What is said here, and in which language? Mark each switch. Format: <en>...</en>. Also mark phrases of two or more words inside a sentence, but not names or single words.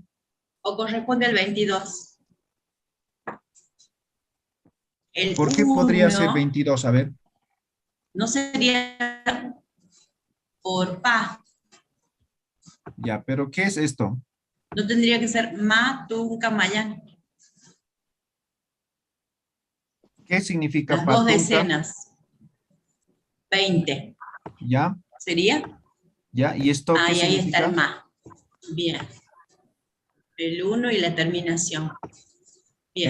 <es>¿O corresponde al 22? El ¿Por qué podría 1 ser 22? A ver. no sería por pa. Ya, pero ¿qué es esto? No tendría que ser</es> <ay>ma, tunca, mayan.</ay> <es>¿Qué significa Las patunca? 2 decenas. 20. ¿Ya? ¿Sería? ¿Ya? ¿Y esto qué Ahí significa? está el ma. Bien. El 1 y la terminación. Bien.</es>